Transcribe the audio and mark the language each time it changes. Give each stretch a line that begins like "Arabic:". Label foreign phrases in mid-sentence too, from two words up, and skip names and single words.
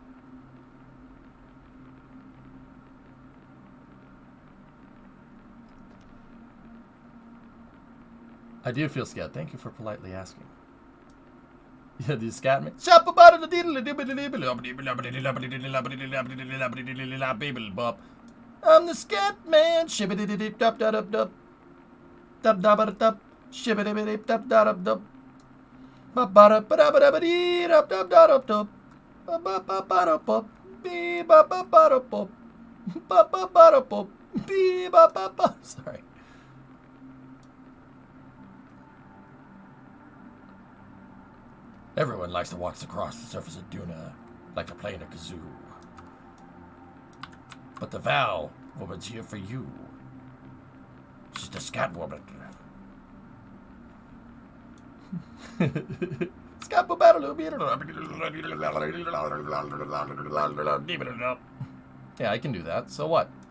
English: I do feel scared. Thank you for politely asking. Yeah, the scat man. I'm the scat man. Shibbity dub dub dub dub. Dub dub dub. Shibbity dub dub dub. Ba ba da ba da ba da ba dee dub dub dub dub. Ba ba ba ba da ba. Bee ba ba ba da ba. Ba ba ba da ba. Bee ba ba ba. Sorry. Everyone likes to walk across the surface of Duna like they're playing a kazoo. But the Val woman's here for you. She's the scat woman. Scat Yeah, I can do that. So what?